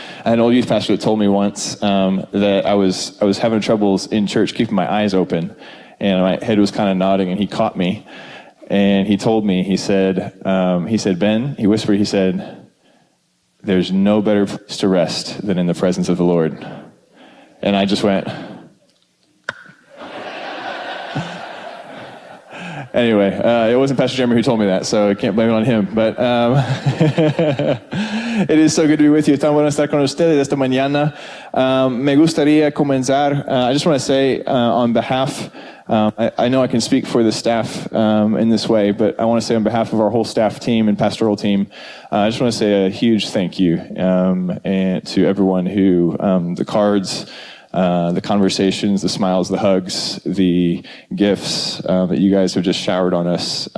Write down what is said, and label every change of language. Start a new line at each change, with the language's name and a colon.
English: I had an old youth pastor that told me once that I was having troubles in church keeping my eyes open, and my head was kind of nodding, and he caught me, and he told me, he said, Ben, he whispered, he said, there's no better place to rest than in the presence of the Lord. And I just went, anyway, it wasn't Pastor Jeremy who told me that, so I can't blame it on him. But it is so good to be with you.
Spanish: Tan bueno estar con ustedes esta mañana. Me gustaría comenzar.
English: I just want to say on behalf, I know I can speak for the staff in this way, but I want to say on behalf of our whole staff team and pastoral team, I just want to say a huge thank you and to everyone who, the cards, the conversations, the smiles, the hugs, the gifts that you guys have just showered on us.